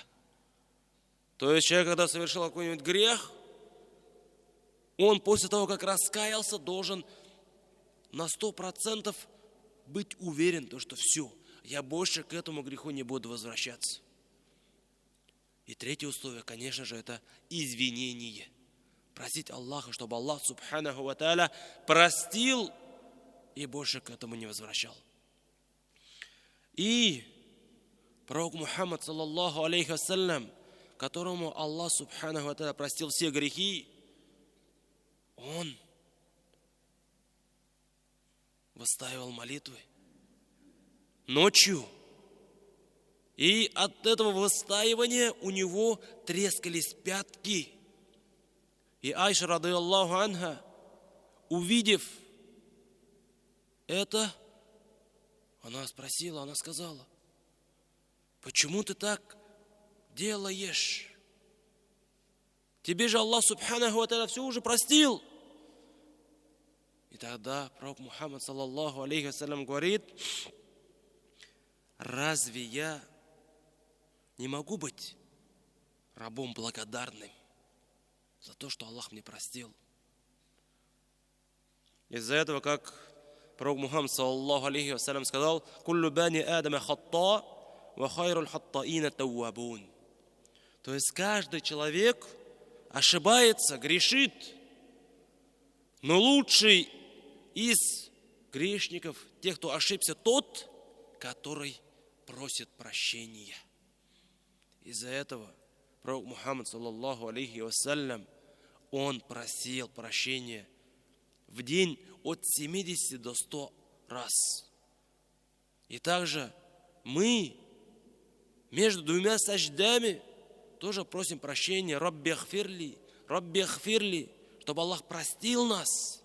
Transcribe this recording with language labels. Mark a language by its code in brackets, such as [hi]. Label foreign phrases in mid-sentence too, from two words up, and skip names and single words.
[ru] То есть человек, когда совершил какой-нибудь грех, он после того, как раскаялся, должен на 100% быть уверен, что все, я больше к этому греху не буду возвращаться. И третье условие, конечно же, это извинение. Просить Аллаха, чтобы Аллах [ar] سبحانه وتعالى [ru] простил и больше к этому не возвращал. И пророк Мухаммад [ar] صلى الله عليه وسلم, [ru] которому Аллах [ar] سبحانه وتعالى [ru] простил все грехи, он выстаивал молитвы ночью. И от этого выстаивания у него трескались пятки. И Айша, [ar] رضي الله عنها, [ru] увидев это, она спросила, она сказала: почему ты так делаешь? Тебе же Аллах [ar] سبحانه وتعالى [ru] все уже простил. И тогда пророк Мухаммад, [ar] صلى الله عليه وسلم, [ru] говорит: разве я не могу быть рабом благодарным за то, что Аллах мне простил? Из-за этого, как пророк Мухаммад, [ar] صلى الله عليه وسلم, [ru] сказал: [ar] «كل بني آدم خطاء وخير الخطائين التوابون». [ru] То есть каждый человек ошибается, грешит, но лучший из грешников, тех, кто ошибся, тот, который просит прощения. Из-за этого пророк Мухаммад, [ar] صلى الله عليه وسلم, [ru] он просил прощения в день от 70 до 100 раз. И также мы между двумя саждами тоже просим прощения: [ar] رب اغفر لي, [ru] чтобы Аллах простил нас.